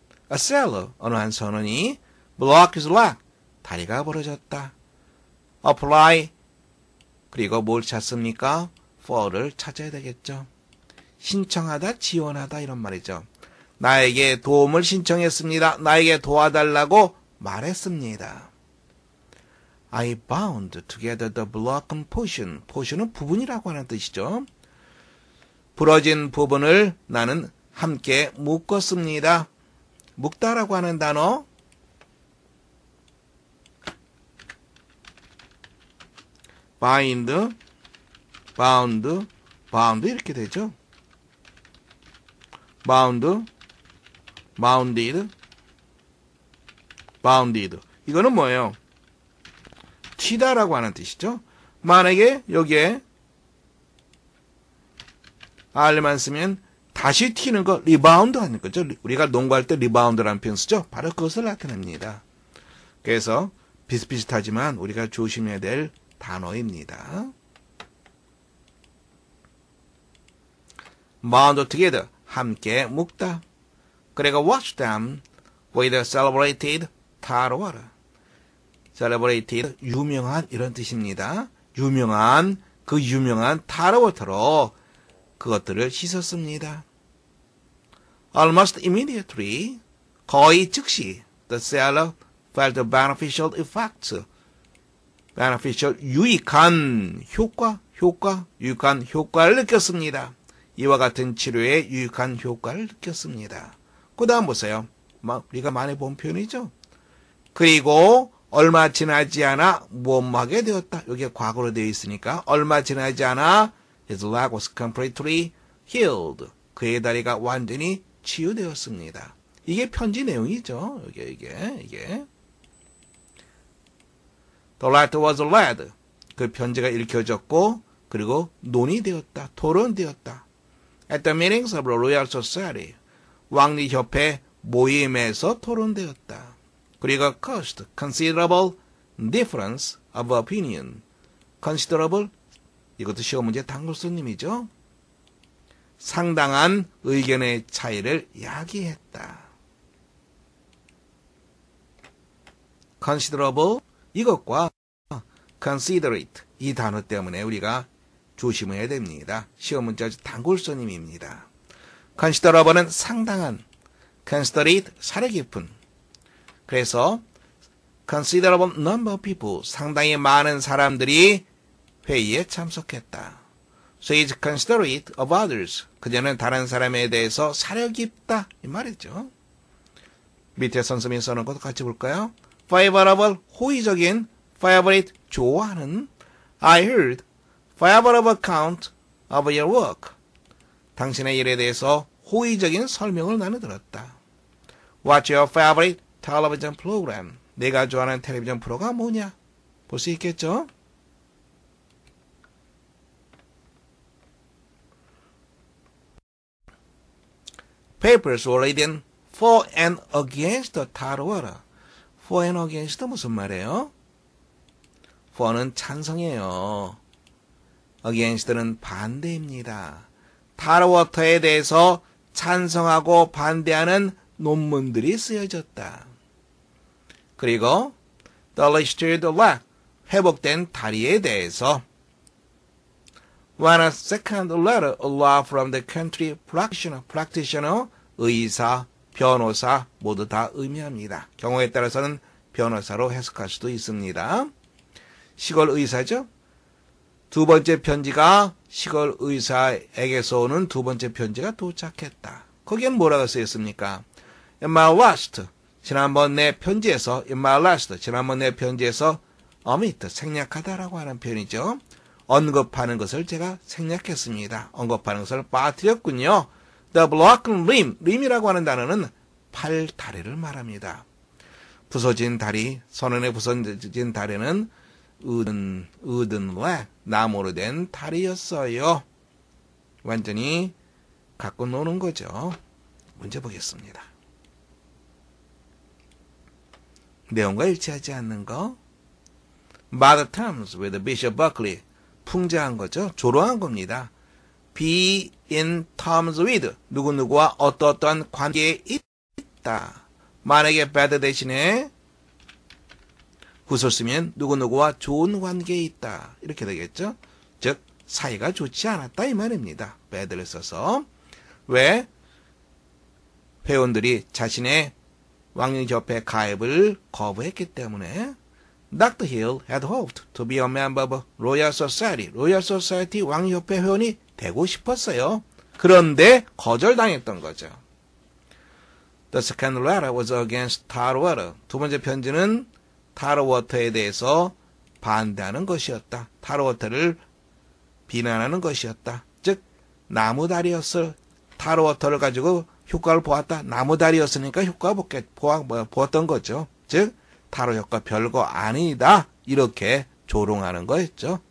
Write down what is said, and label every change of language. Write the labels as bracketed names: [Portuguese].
[English] A sailor, [Korean] 어느 한 선원이 [English] block his leg, [Korean] 다리가 부러졌다. apply, 그리고 뭘 찾습니까? for를 찾아야 되겠죠. 신청하다, 지원하다 이런 말이죠. 나에게 도움을 신청했습니다. 나에게 도와달라고 말했습니다. [English] I bound together the broken portion. [Korean] portion은 부분이라고 하는 뜻이죠. 부러진 부분을 나는 함께 묶었습니다. 묶다라고 하는 단어 [English] bind, bound, bound [Korean] 이렇게 되죠. [English] bound, bounded, bounded. [Korean] 이거는 뭐예요? 튀다라고 하는 뜻이죠. 만약에 여기에 r만 쓰면 다시 튀는 거 리바운드 하는 거죠. 우리가 농구할 때 리바운드라는 표현 쓰죠. 바로 그것을 나타냅니다. 그래서 비슷비슷하지만 우리가 조심해야 될 단어입니다. [English] bound together, [Korean] 함께 묶다. 그리고 [English] wash them with celebrated tar water. [Korean] celebrated, 유명한 이런 뜻입니다. 유명한 tar water로 그것들을 씻었습니다. [English] Almost immediately, [Korean] 거의 즉시, [English] the sailor felt the beneficial effects. [Korean] beneficial, 유익한 효과를 느꼈습니다. 이와 같은 치료에 유익한 효과를 느꼈습니다. 그 다음 보세요. 우리가 많이 본 표현이죠. 그리고 얼마 지나지 않아 무엄하게 되었다. 여기에 과거로 되어 있으니까 얼마 지나지 않아 [English] his leg was completely healed. [Korean] 그의 다리가 완전히 치유되었습니다. 이게 편지 내용이죠. 이게. [English] The letter was read. [Korean] 그 편지가 읽혀졌고 그리고 논의되었다. 토론되었다. [English] At the meetings of the Royal Society. [Korean] 왕리협회 모임에서 토론되었다. 그리고 [English] caused considerable difference of opinion. [Korean] considerable, 이것도 시험 문제 단골손님이죠. 상당한 의견의 차이를 야기했다. considerable, 이것과 considerate, 이 단어 때문에 우리가 조심해야 됩니다. 시험 문제 단골손님입니다. considerable은 상당한, considerate, 사려 깊은. 그래서 [English] considerable number of people, [Korean] 상당히 많은 사람들이 회의에 참석했다. [English] So he is considerate of others. [Korean] 그녀는 다른 사람에 대해서 사려 깊다. 이 말이죠. 밑에 선생님이 써놓은 것도 같이 볼까요? favorable, 호의적인, favorite, 좋아하는. [English] I heard favorable account of your work. [Korean] 당신의 일에 대해서 호의적인 설명을 나는 들었다. [English] What's your favorite television program? [Korean] 내가 좋아하는 텔레비전 프로가 뭐냐? 볼 수 있겠죠? [English] Papers were written for and against the tar water. For and against [Korean] 무슨 말이에요? for는 찬성이에요. against는 반대입니다. tar water에 대해서 찬성하고 반대하는 논문들이 쓰여졌다. [English] 그리고 the restored leg, [Korean] 회복된 다리에 대해서 [English] when a second letter, a law from the country practitioner, [Korean] 의사, 변호사 모두 다 의미합니다. 경우에 따라서는 변호사로 해석할 수도 있습니다. 시골 의사죠. 두 번째 편지가 시골 의사에게서 오는 두 번째 편지가 도착했다. 거기엔 뭐라고 쓰였습니까? [English] In my last, [Korean] 지난번 내 편지에서 [English] in my last, [Korean] 지난번 내 편지에서 omit, 생략하다라고 하는 표현이죠. 언급하는 것을 제가 생략했습니다. 언급하는 것을 빠뜨렸군요. [English] The broken limb, [Korean] lim이라고 하는 단어는 팔, 다리를 말합니다. 부서진 다리, 선원에 부서진 다리는 으든 leg, 나무로 된 다리였어요. 완전히 갖고 노는 거죠. 문제 보겠습니다. 내용과 일치하지 않는 거. [English] Mother terms with Bishop Buckley. [Korean] 풍자한 거죠. 조롱한 겁니다. [English] Be in terms with. [Korean] 누구누구와 어떠어떠한 관계에 있다. 만약에 bad 대신에 굿을 쓰면 누구누구와 좋은 관계에 있다. 이렇게 되겠죠. 즉 사이가 좋지 않았다 이 말입니다. bad를 써서. 왜? 회원들이 자신의 왕립협회 가입을 거부했기 때문에. [English] Dr. Hill had hoped to be a member of Royal Society. [Korean] Royal Society 왕협회 회원이 되고 싶었어요. 그런데 거절당했던 거죠. [English] The second letter was against tar water. [Korean] 두 번째 편지는 tar water에 대해서 반대하는 것이었다. 타로워터를 비난하는 것이었다. 즉 나무다리였을 타로워터를 가지고 효과를 보았다. 나무다리였으니까 효과 보았던 거죠. 즉 타로 효과 별거 아니다. 이렇게 조롱하는 거였죠.